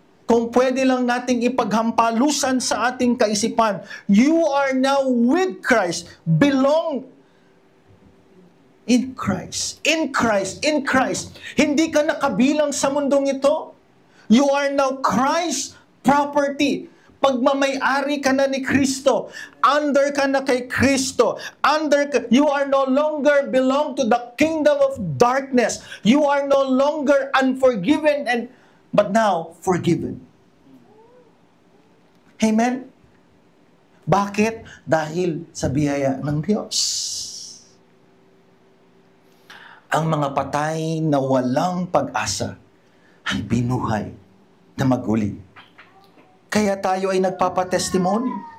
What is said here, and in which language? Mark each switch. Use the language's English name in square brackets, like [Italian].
[Filipino] Kung pwede lang nating ipaghampalusan sa ating kaisipan, [English] you are now with Christ, belong in Christ. In Christ, in Christ. [Filipino] Hindi ka nakabilang sa mundong ito. [English] You are now Christ's property. [Filipino] Pagmamay-ari ka na ni Kristo. Under ka na kay Kristo. [English] You are no longer belong to the kingdom of darkness. You are no longer unforgiven but now forgiven. [Filipino] Amen? Bakit? Dahil sa biyaya ng Diyos. Ang mga patay na walang pag-asa ay binuhay na maguli. Kaya tayo ay nagpapatestimony.